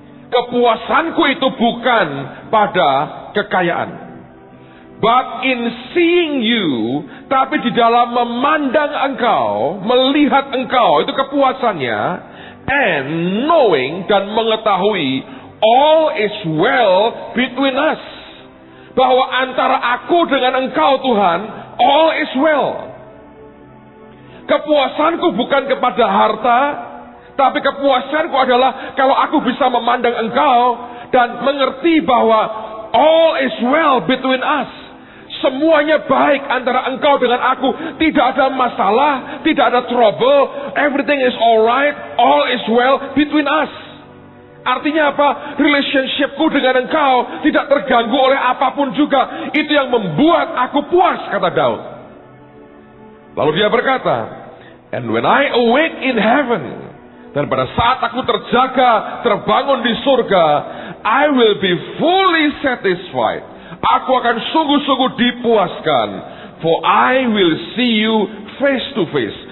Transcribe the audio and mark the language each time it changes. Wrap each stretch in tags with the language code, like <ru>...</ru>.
<id>Kepuasanku itu bukan pada kekayaan.</id> <en>But in seeing you,</en> <id>tapi di dalam memandang engkau, melihat engkau, itu kepuasannya.</id> <en>And knowing,</en> <id>dan mengetahui,</id> <en>all is well between us.</en> <id>Bahwa antara aku dengan engkau Tuhan,</id> <en>all is well.</en> <id>Kepuasanku bukan kepada harta, tapi kepuasanku adalah kalau aku bisa memandang engkau dan mengerti bahwa</id> <en>all is well between us.</en> <id>Semuanya baik antara engkau dengan aku. Tidak ada masalah, tidak ada trouble.</id> <en>Everything is alright, all is well between us.</en> <id>Artinya apa? Relationshipku dengan engkau tidak terganggu oleh apapun juga. Itu yang membuat aku puas, kata Daud. Lalu dia berkata,</id> <en>and when I awake in heaven,</en> <id>dan pada saat aku terjaga, terbangun di surga,</id> <en>I will be fully satisfied.</en> <id>Aku akan sungguh-sungguh dipuaskan.</id> <en>For I will see you face to face.</en>